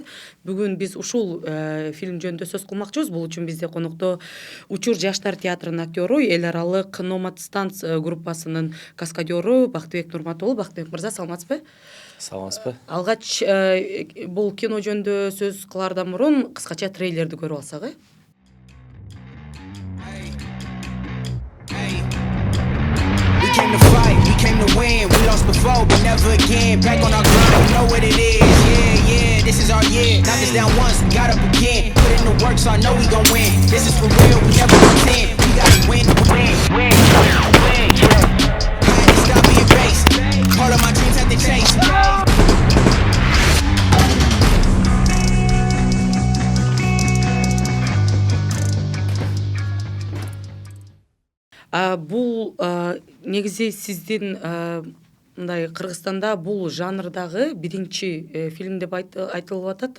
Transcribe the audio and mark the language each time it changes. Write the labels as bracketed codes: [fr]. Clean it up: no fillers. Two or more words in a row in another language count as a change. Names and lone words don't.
[ky] Бүгүн биз ушул фильм жөнүндө сөз кылмакчыбыз. Бул үчүн бизде конокто Учур жаштар театрынын актёру, эл аралык Номад Станц группасынын каскадеру Бактыбек Нурматуллу. Бактыбек мырза, саламатсызбы? Саламатсызбы? Алгач бул кино жөнүндө сөз кылаардан мурун кыскача трейлерди көрүп алсак, [en] We came to fight, we came to win. We lost before, but never again. Back on our grind, you know what it is. Yeah, yeah, this is our year. Knocked us down once, we got up again. Put in the work, so I know we gon' win. This is for real, we never pretend. We gotta win, win, win, win, yeah. Had to stop being base. All of my dreams had to chase. [ky] бул негизи сиздин мындай Кыргызстанда бул жанрдагы биринчи фильм деп айтылып атат.